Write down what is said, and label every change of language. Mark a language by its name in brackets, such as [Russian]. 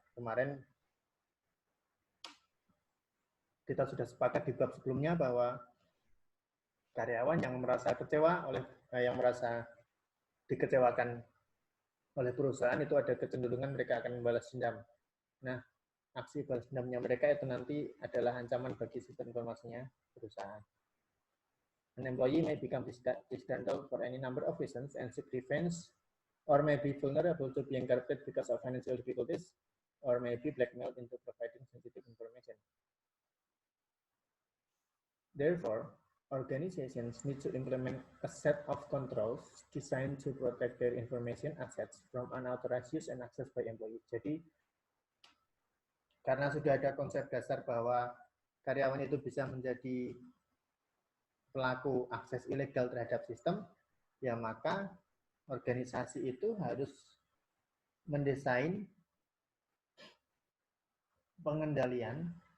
[Indonesian] Kemarin kita sudah sepakat di bab sebelumnya bahwa karyawan yang merasa kecewa yang merasa dikecewakan oleh perusahaan itu ada kecenderungan mereka akan membalas dendam. Nah, aksi balas dendamnya mereka itu nanti adalah ancaman bagi sistem informasinya perusahaan. [English] An employee may become disgruntled for any number of reasons and seek revenge, or may be vulnerable to being corrupted because of financial difficulties, or may be blackmailed into providing sensitive information. Therefore, organizations need to implement a set of controls designed to protect their information assets from unauthorized use and access by employees. [Indonesian] Jadi, karena sudah ada konsep dasar bahwa karyawan itu bisa menjadi pelaku akses ilegal terhadap sistem, ya maka organisasi itu harus mendesain pengendalian